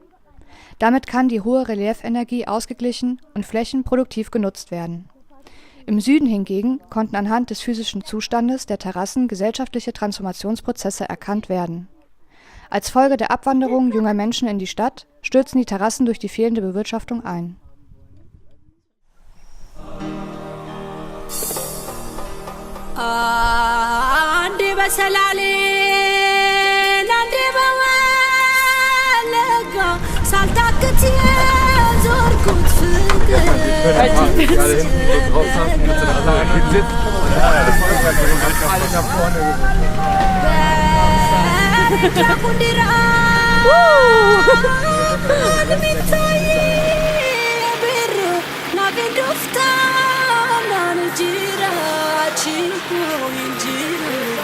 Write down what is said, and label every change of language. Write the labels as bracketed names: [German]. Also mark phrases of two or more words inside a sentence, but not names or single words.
[German] Damit kann die hohe Reliefenergie ausgeglichen und Flächen produktiv genutzt werden. Im Süden hingegen konnten anhand des physischen Zustandes der Terrassen gesellschaftliche Transformationsprozesse erkannt werden. Als Folge der Abwanderung junger Menschen in die Stadt stürzen die Terrassen durch die fehlende Bewirtschaftung ein. [Amharic] አንዴ በሰላሌ አንዴ በወለጋ ሳልታክት የዞርኩት ፍቅር ሚታይ ብሩ ናቤዶፍታ ናንጂራ Chico injiro